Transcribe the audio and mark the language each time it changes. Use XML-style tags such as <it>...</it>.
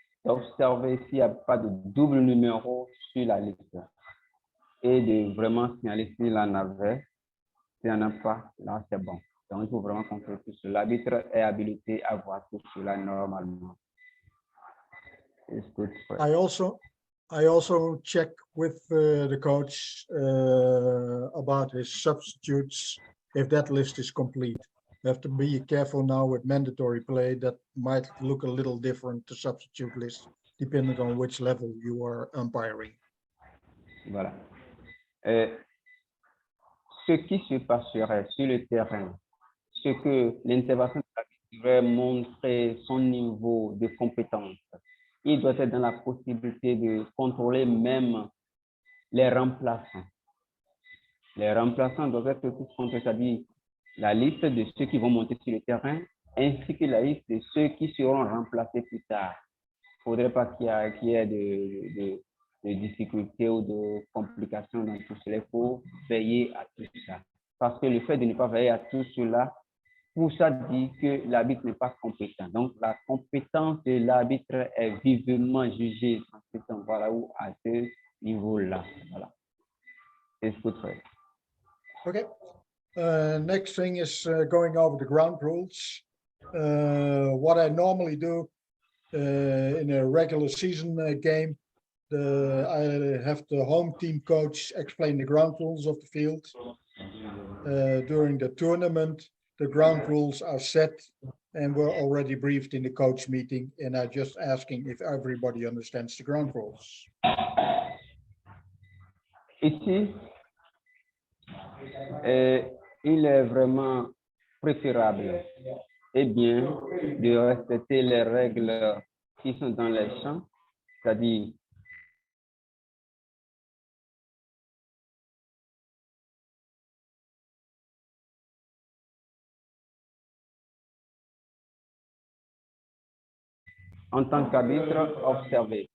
<fr>D'observer s'il n'y a pas de double numéro sur la liste et de vraiment signaler s'il en avait. S'il n'y en a pas, là c'est bon. Donc il faut vraiment contrôler tout cela. L'arbitre est habilité à voir tout cela normalement.</fr> <en>It's good for I also check with the coach about his substitutes, if that list is complete. You have to be careful now with mandatory play. That might look a little different, the substitute list, depending on which level you are umpiring.</en> <fr>Voilà. Ce qui se passerait sur le terrain, ce que l'intervention de l'arbitre devrait montrer son niveau de compétence. Il doit être dans la possibilité de contrôler même les remplaçants. Les remplaçants doivent être tous comptés, c'est-à-dire la liste de ceux qui vont monter sur le terrain, ainsi que la liste de ceux qui seront remplacés plus tard. Il ne faudrait pas qu'il y ait de difficultés ou de complications dans tout cela. Il faut veiller à tout ça. Parce que le fait de ne pas veiller à tout cela, pour ça dit que l'arbitre n'est pas compétent. Donc, la compétence de l'arbitre est vivement jugée à cet endroit-là ou à ce niveau-là. Voilà. C'est ce que je fais.</fr> <en>Okay. Next thing is going over the ground rules. What I normally do in a regular season game, I have the home team coach explain the ground rules of the field. During the tournament, the ground rules are set and were already briefed in the coach meeting, and I'm just asking if everybody understands the ground rules.</en> <fr>Ici, il est vraiment préférable et bien de respecter les règles qui sont dans les champs, c'est-à-dire en tant qu'arbitre, observer.</fr>